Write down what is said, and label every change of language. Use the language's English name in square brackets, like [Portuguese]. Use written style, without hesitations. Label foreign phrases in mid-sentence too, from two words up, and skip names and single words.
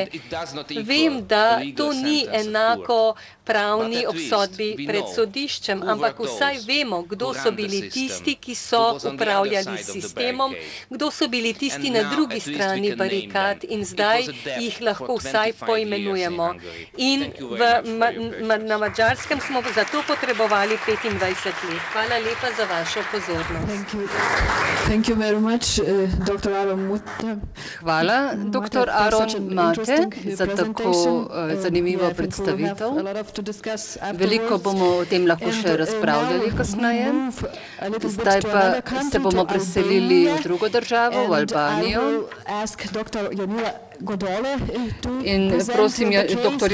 [Slovenian] Vem, da to ni enako pravni obsodbi pred sodiščem, ampak vsaj vemo, kdo so bili tisti, ki so upravljali s sistemom, kdo so bili tisti na drugi strani barikad in zdaj jih lahko vsaj poimenujemo. In na Madžarskem smo zato potrebovali 25 let. Hvala lepa za vašo pozornost. [English] Thank you very much, Dr. Aron Mute. [Slovenian] Hvala, dr. Aron Mate, za tako zanimivo predstavitev. Veliko bomo o tem lahko še razpravljali kasneje. Zdaj pa se bomo preselili v drugo državo, v Albanijo. In prosim dr.